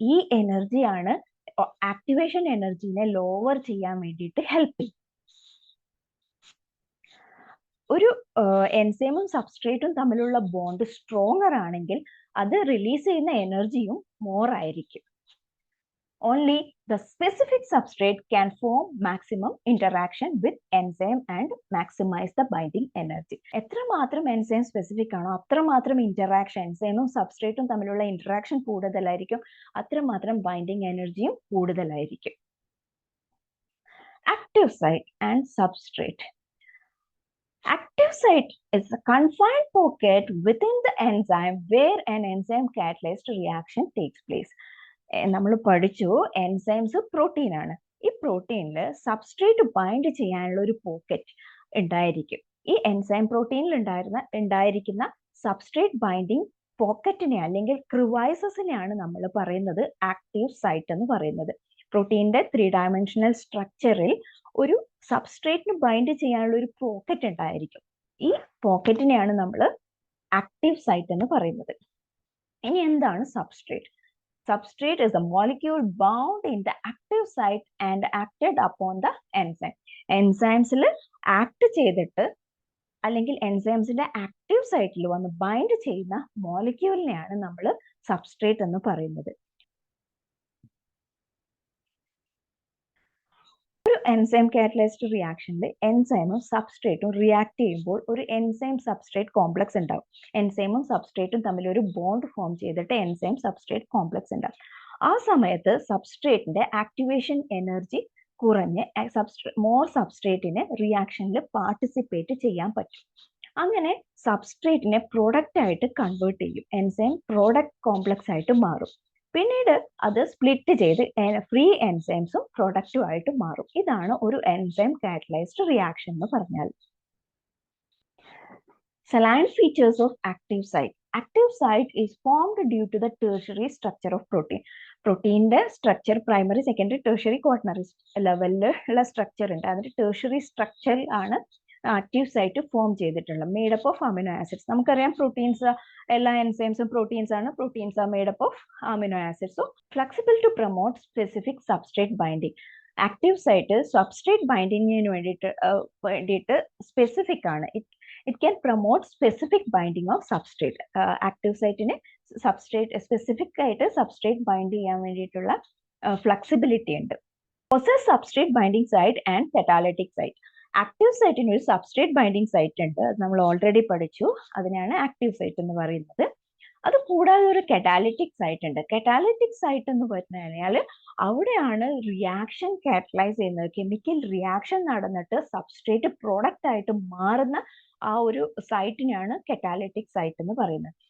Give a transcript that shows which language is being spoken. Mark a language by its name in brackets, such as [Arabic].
[Malayalam] ഈ എനർജിയാണ് activation എനർജിനെ lower ചെയ്യാൻ വേണ്ടിയിട്ട് ഹെൽപ്പ് ചെയ്യും. ഒരു എൻസൈമും സബ്സ്ട്രേറ്റും തമ്മിലുള്ള ബോണ്ട് സ്ട്രോങ്ങർ ആണെങ്കിൽ അത് റിലീസ് ചെയ്യുന്ന എനർജിയും മോർ ആയിരിക്കും. [English] only the specific substrate can form maximum interaction with enzyme and maximize the binding energy. [Malayalam] എത്രമാത്രം enzyme specific ആണോ അത്രമാത്രം interaction enzymeും substrateും തമ്മിലുള്ള interaction കൂടുതലായിരിക്കും, അത്രമാത്രം binding എനർജിയും കൂടുതലായിരിക്കും. [English] Active site and substrate. Active site is a confined pocket within the enzyme where an enzyme catalyzed reaction takes place. [Malayalam] നമ്മൾ പഠിച്ചു എൻസൈംസ് പ്രോട്ടീൻ ആണ്. ഈ പ്രോട്ടീനിൽ സബ്സ്ട്രേറ്റ് ബൈൻഡ് ചെയ്യാനുള്ള ഒരു പോക്കറ്റ് ഉണ്ടായിരിക്കും. ഈ എൻസൈം പ്രോട്ടീനിൽ ഉണ്ടായിരിക്കുന്ന സബ്സ്ട്രേറ്റ് ബൈൻഡിങ് പോക്കറ്റിനെ അല്ലെങ്കിൽ ക്രിവൈസസിനെയാണ് നമ്മൾ പറയുന്നത് ആക്റ്റീവ് സൈറ്റ് എന്ന് പറയുന്നത്. പ്രോട്ടീനിന്റെ 3 ഡയമെൻഷണൽ സ്ട്രക്ചറിൽ ഒരു സബ്സ്ട്രേറ്റിന് ബൈൻഡ് ചെയ്യാനുള്ള ഒരു പോക്കറ്റ് ഉണ്ടായിരിക്കും. ഈ പോക്കറ്റിനെയാണ് നമ്മൾ ആക്റ്റീവ് സൈറ്റ് എന്ന് പറയുന്നത്. ഇനി എന്താണ് substrate? [English] Substrate is a molecule bound in the active site and acted upon the enzyme. [Malayalam] Enzymes act ചെയ്തിട്ട് അല്ലെങ്കിൽ എൻസൈംസിന്റെ ആക്റ്റീവ് സൈറ്റിൽ വന്ന് ബൈൻഡ് ചെയ്യുന്ന മോളിക്യൂളിനെയാണ് നമ്മൾ സബ്സ്ട്രേറ്റ് എന്ന് പറയുന്നത്. ഒരു എൻസൈം കാറ്റലൈസ്ഡ് റിയാക്ഷനിൽ എൻസൈമും സബ്സ്ട്രേറ്റും റിയാക്ട് ചെയ്യുമ്പോൾ ഒരു എൻസൈം സബ്സ്ട്രേറ്റ് കോംപ്ലക്സ് ഉണ്ടാവും. എൻസൈമും സബ്സ്ട്രേറ്റും തമ്മിൽ ഒരു ബോണ്ട് ഫോം ചെയ്തിട്ട് എൻസൈം സബ്സ്ട്രേറ്റ് കോംപ്ലക്സ് ഉണ്ടാവും. ആ സമയത്ത് സബ്സ്ട്രേറ്റിന്റെ ആക്ടിവേഷൻ എനർജി കുറഞ്ഞ് മോർ സബ്സ്ട്രേറ്റിന് റിയാക്ഷനിൽ പാർട്ടിസിപ്പേറ്റ് ചെയ്യാൻ പറ്റും. അങ്ങനെ സബ്സ്ട്രേറ്റിനെ പ്രോഡക്റ്റ് ആയിട്ട് കൺവേർട്ട് ചെയ്യും. എൻസൈം പ്രോഡക്റ്റ് കോംപ്ലക്സ് ആയിട്ട് മാറും. പിന്നീട് അത് സ്പ്ലിറ്റ് ചെയ്ത് ഫ്രീ എൻസൈംസും പ്രൊഡക്റ്റും ആയിട്ട് മാറും. ഇതാണ് ഒരു എൻസൈം കാറ്റലൈസ്ഡ് റിയാക്ഷൻ എന്ന് പറഞ്ഞാൽ. [English] Saline features of active site. Active site is formed due to the tertiary structure of protein. [Malayalam] പ്രോട്ടീൻ്റെ structure primary, secondary, tertiary, quaternary ലെവലിലുള്ള സ്ട്രക്ചർ ഉണ്ട്. അതിന്റെ ടെർഷ്യറി സ്ട്രക്ചറിൽ ആണ് ആക്റ്റീവ് സൈറ്റ് ഫോം ചെയ്തിട്ടുള്ളത്. [English] Made up of amino acids. [Malayalam] നമുക്കറിയാം proteins, എല്ലാ എൻസൈംസും proteins ആണ്. [English] Proteins are made up of amino acids. So flexible to promote specific substrate binding. [Malayalam] Active site substrate ബൈൻഡിങ്ങിന് വേണ്ടിയിട്ട് സ്പെസിഫിക് ആണ്. [English] It can promote specific binding of substrate. [Malayalam] Active site ine substrate specific ആയിട്ട് substrate bind ചെയ്യാൻ വേണ്ടിയിട്ടുള്ള flexibility ഉണ്ട്. [English] Possess substrate binding site and catalytic site. [Malayalam] Active സൈറ്റിന് ഒരു substrate binding site ഉണ്ട്. അത് നമ്മൾ ഓൾറെഡി പഠിച്ചു. അതിനാണ് ആക്റ്റീവ് സൈറ്റ് എന്ന് പറയുന്നത്. അത് കൂടാതെ ഒരു കറ്റാലിറ്റിക് സൈറ്റ് ഉണ്ട്. കറ്റാലിറ്റിക് സൈറ്റ് എന്ന് പറഞ്ഞു കഴിഞ്ഞാൽ അവിടെയാണ് റിയാക്ഷൻ കാറ്റലൈസ് ചെയ്യുന്നത്. കെമിക്കൽ റിയാക്ഷൻ നടന്നിട്ട് സബ്സ്ട്രേറ്റ് പ്രോഡക്റ്റ് ആയിട്ട് മാറുന്ന ആ ഒരു സൈറ്റിനെയാണ് കറ്റാലിറ്റിക് സൈറ്റ് എന്ന് പറയുന്നത്.